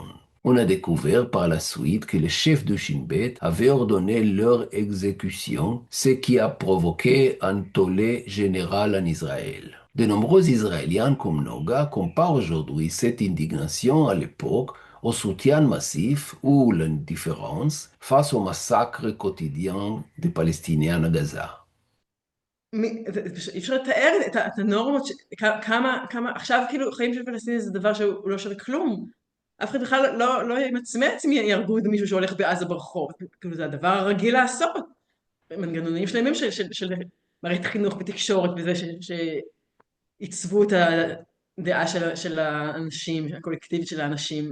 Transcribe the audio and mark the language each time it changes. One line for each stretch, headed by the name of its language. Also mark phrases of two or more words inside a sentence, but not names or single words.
French: On a découvert par la suite que le chef du Shin Bet avait ordonné leur exécution, ce qui a provoqué un tollé général en Israël. De nombreux Israéliens comme Noga comparent aujourd'hui cette indignation à l'époque au soutien massif ou l'indifférence face au massacre quotidien des Palestiniens à Gaza.
Hebrew: אי אפשר לתאר את הנורמות, כמה, עכשיו כאילו חיים של פלסטינים זה דבר שהוא לא שווה כלום. אף אחד בכלל לא ימצמץ אם יהרגו את מישהו שהולך בעזה ברחוב. כאילו זה הדבר הרגיל לעשות. מנגנונים שלמים של מערכת חינוך ותקשורת וזה שעיצבו את הדעה של האנשים, הקולקטיבית של האנשים.